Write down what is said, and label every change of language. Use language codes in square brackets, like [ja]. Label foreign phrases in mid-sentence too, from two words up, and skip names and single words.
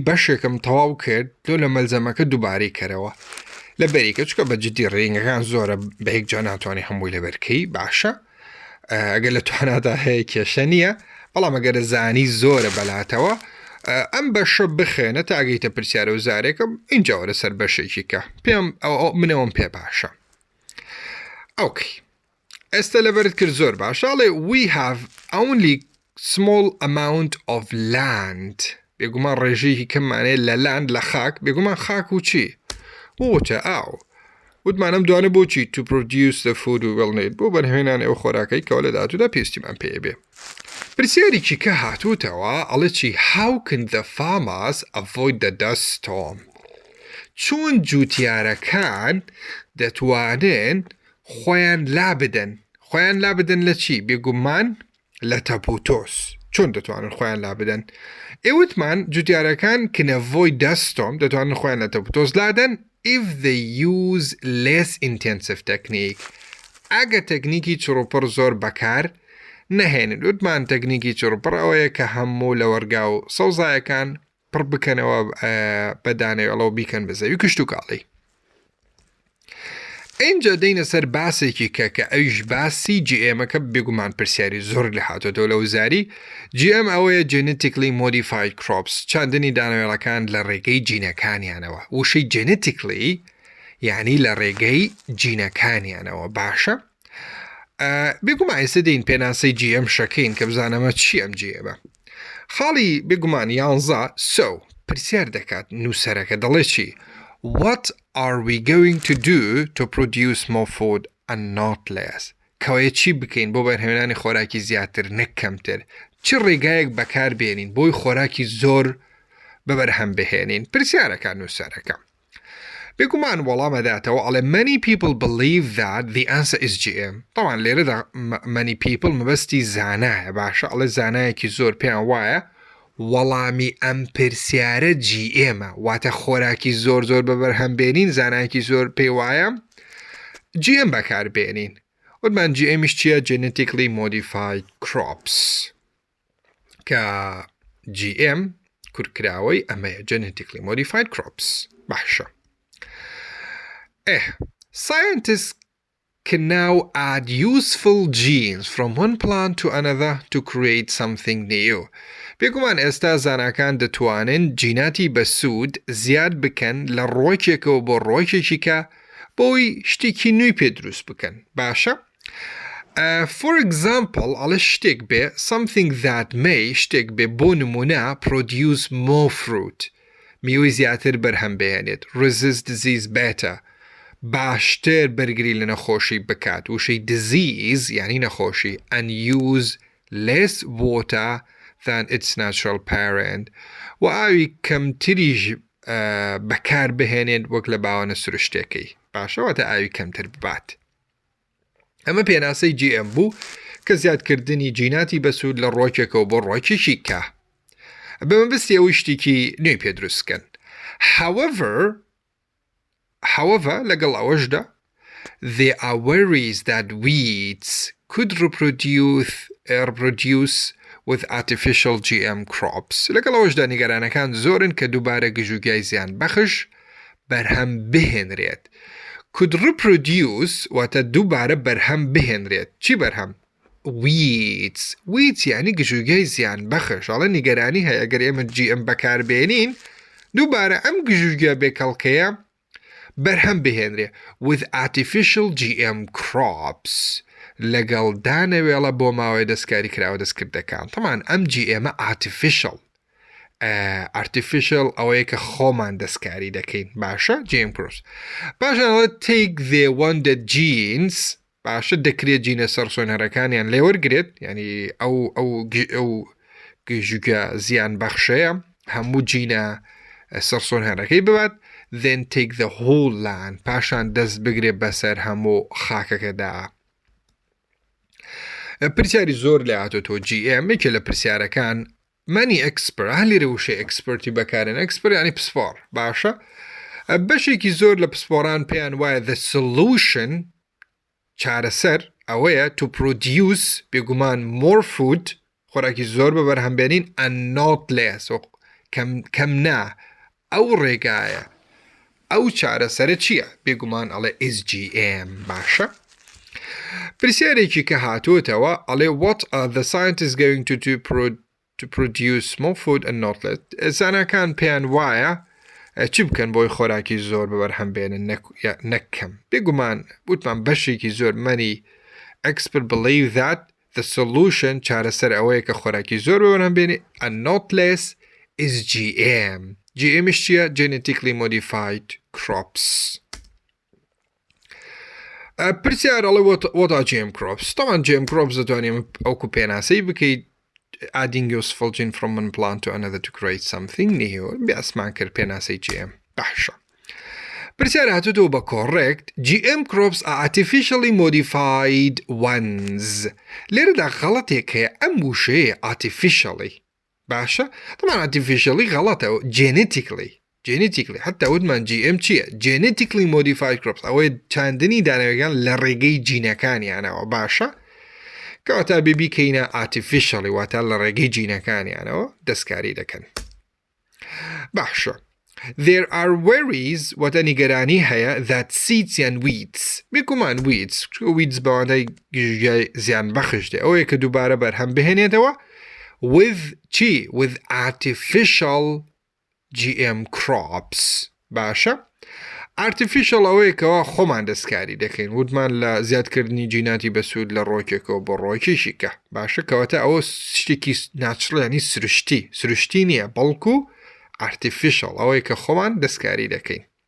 [ckb] بەشێکم تەواو کرد دۆ لە مەلزەمەکە دووبارەی کەرەوە لە بەریکە چکە بە جددی ڕێنگەکان زۆرە بە یەک جا ناتوانانی هەمووی لە بەرکەی باشە ئەگەر لە توانادا هەیە کێشە نییە بەڵام ئەگەرە زانی زۆرە بەلاتەوە ئەم بەشە بخێنە تا ئەگەیتە پرسیارە و زارێکم اینجا وەرە سەر بەشێکی کە پێم منەوەم پێ باشە. ئۆکەی ئێستا لەبەرت کرد زۆر باشەڵێ [en] we have only small amount of land [ckb] بێگومان ڕێژەیەکی کەممانەیە لە لاند لە خاک بێگومان خاک و چی وتە ئاو وتمانم دوانە بۆچی [en] to produce the food we will need [ckb] بۆ بەرهێنان ئەو خۆراکەی کەەوە لە داهاتوودا پێویستیمان پێ بێ. پرسیارێکی کە هاتووتەوە ئەڵێ چی [en] how can the farmers avoid the dust storm [ckb] چۆن جوتیارەکان دەتوانن خۆیان لا بدەن لە چی بێگومان لە تەپوتۆس چۆن دەتوانن خۆیان لا بدەن ئێوتمان جوتیارەکان [en] can avoid dust storm [ckb] دەتوانن خۆیان لە تەپوتۆس لادەن [en] if they use less intensive technique [ckb] ئەگە تەکنیکی چڕوپڕ زۆر بەکار نەهێنن وتمان تەکنیکی چڕوپڕ ئەوەیە کە هەموو لە وەرگا و سەوزایەکان پڕ بکەنەوە بەدانەوەڵەوە بیکەن بە زەوی کشت و کاڵی. اینجا دەینە سەر باسێکی کە ئەویش باسی GMەکە بێگومان پرسیاری زۆر لە هاتۆتەوە لە وزاری GM ئەوەیە [en] Genetically modified crops [ckb] چاندنی دانەوێڵەکان لە ڕێگەی جینەکانیانەوە وشەی Genetically یعنی لە ڕێگەی جینەکانیانەوە باشە بێگومان ئێستا دەین پێناسەی GM شەکەین کە بزانەمە چی ئەم GMە خاڵی بێگومان 11 پرسیار دەکات نووسەرەکە دەڵێ چی [en] What are we going to do to produce more food and not less [ckb] کەوەیە چی بکەین بۆ بەرهێنانی خۆراکی زیاتر نەکەمتر چ ڕێگایەک بەکار بێنین بۆی خۆراکی زۆر بەبەرهەم بهێنین پرسیارەکە نووسەرەکە بێگومان وەڵامەداتەوە ئەڵێ [en] many people believe that the answer [ckb] is GM طبعا لێرەدا [en] many people [ckb] مەبەستی زانایە باشە ئەڵێ زانایەکی زۆر پێیان وایە وەڵامی ئەم پرسیارە GMە واتە خۆراکی زۆر بەبەرهەم بێنین زانایەکی زۆر پێی وایە GM بەکار بێنین وتمان GMش چییە [en] Genetically modified crops [ckb] کە GM کورکراوەی ئەمەیە [en] Genetically modified crops [ckb] باشە. [en] Scientists can now add useful genes from one plant to another to create something new. [ckb] بێگومان ئێستا زاناکان دەتوانن جیناتی بەسوود زیاد بکەن لە ڕۆکێکەوە بۆ ڕۆکێکی کە بۆی شتێکی نوێی پێ دروست بکەن باشە. [en] For example [ckb] ئەڵە شتێک بێ [en] something that may [ckb] شتێک بێ بۆ نمونە [en] produce more fruit [ckb] میوەی زیاتر بەرهەم بهێنێت [en] resist disease better [ckb] باشتر بەرگری لە نەخۆشی بکات وشەی disease یعنی نەخۆشی [en] and use less water than its natural parent [ckb] و ئاوی کەمتریش بەکار بهێنێت وەک لە باوانە سروشتێکەی باشەوەتە ئاوی کەمتر ببات. ئەمە پێناسەی GM بوو کە زیادکردنی جیناتی بەسوود لە ڕۆکێکەوە بۆ ڕۆکێکی کە بەمەبستی ئەوی شتێکی نوێی پێ دروستکەن. [en] However [ckb] لەگەڵ ئەوەشدا [en] there are worries that weeds could reproduce with artificial GM crops [ckb] لەگەڵ ئەوەشدا نیگەرانەکان زۆرن کە دووبارە گژوگای زیان بەخش بەرهەم بهێنرێت [en] could reproduce [ckb] واتە دووبارە بەرهەم بهێنرێت چی بەرهەم weeds یعنی گژوگای زیان بەخش ئەڵە نیگەرانی هەیە ئەگەر ئێمە GM بەکاربێنین دووبارە ئەم گژوگیا بێکەڵکەیە بەرهەم بهێنرێ [en] with artificial GM crops [ckb] لەگەڵ دانەوێڵە بۆ ماوەی دەستکاری کراوە دەستکردەکان تەمان ئەم GMە artificial ئەوەیە کە خۆمان دەستکاری دەکەین باشە [en] GM crops [ckb] باشە [en] take the wanted genes [ckb] باشە دەکرێت جینە سەرسۆنەرەکانیان لێوەرگرێت ینی ئەو گژوگە زیان بەخشەیە هەموو جینە سەرسۆنهێنەکەی ببات [en] then take the whole land [ckb] پاشان دەست بگرێت بەسەر هەموو خاکەکەدا. پرسیاری زۆر لە هاتۆتەوە GM یەکێ لە پرسیارەکان مانی ئەکسپەرت هەلی ڕێوشەی ئەکسپەرتی بەکارێن ئەکسپەرت ینی پسپۆر باشە بەشێکی زۆر لە پسپۆران پێیان وایە [en] the solution [ckb] چارەسەر ئەوەیە [en] to produce [ckb] بێگومان [en] more food [ckb] خۆراکی زۆر بەبەرهەمبێنین [en] and not less [ckb] کەم نا ئەو ڕێگایە ئەو چارەسەرە چییە؟ بێگومان ئەڵێ SGM باشە؟ پرسیارێکی کە هاتووتەوە ئەڵێ [en] what are the scientists going to do to produce more food and not less؟ [ckb] زانەکان پێیان وایە چی بکەن بۆی خۆراکی زۆر بەبەرهەمبێنن نەکەم بێگومان وتمان بەشێکی زۆر [en] many experts believe that the solution [ckb] چارەسەر ئەوەیە کە خۆراکی زۆر بەبەرهەمبێنێ [en] and not less is GM. [ckb] GM چییە؟ [en] Genetically modified crops. [ckb] پرسیار ئەڵێ [en] what are GM crops؟ طبعا GM crops [ckb] دەتوانێت ئەوکو پێناسەی بکەیت [en] adding useful gene from one plant to another to create something new. [ckb] بێسمان کرد پێناسەی GM. باشە. پرسیار هاتووتەوە بە correct. [en] GM crops are artificially modified ones. [ckb] لێرەدا غەڵەتێک هەیە ئەم وشەیە artificially. باشە؟ طبعا artificially غەڵەتە genetically حتى وتمان GM چییە؟ [en] Genetically modified crops [ckb] ئەوەی چاندنی دانەوەکان لە ڕێگەی جینەکانیانەوە باشە؟ کەواتە بێبی کەینە artificially واتە لە ڕێگەی جینەکانیانەوە دەستکاری دەکەن. باشە. [en] There are worries [ckb] واتە نیگەرانی هەیە [en] that seeds and weeds [ckb] بێگومان weeds بەوانەی زیان بەخش دێ ئەوەیە کە دووبارە بەرهەم بهێنێتەوە [en] with artificial GM crops [ckb] باشە؟ artificial ئەوەیە کەەوە خۆمان دەستکاری دەکەین وتمان لە زیادکردنی جیناتی بەسوود لە ڕۆکێکەوە بۆ ڕۆکێکیکە باشە کەواتە ئەوە شتێکی ناچڕیانی سروشتی نییە بەڵکو artificial ئەوەی کە خۆمان دەستکاری دەکەین.